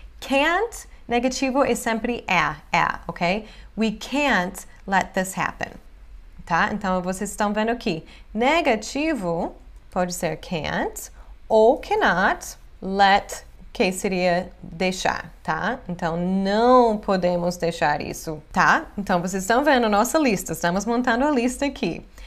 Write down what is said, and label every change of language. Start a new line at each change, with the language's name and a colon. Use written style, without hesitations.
Portuguese: Can't, negativo, é sempre ok?
English: We can't let this happen, tá?
Portuguese: Então, vocês estão vendo aqui. Negativo pode ser can't ou cannot, let, que seria deixar, tá? Então, não podemos deixar isso, tá? Então, vocês estão vendo a nossa lista, estamos montando a lista aqui.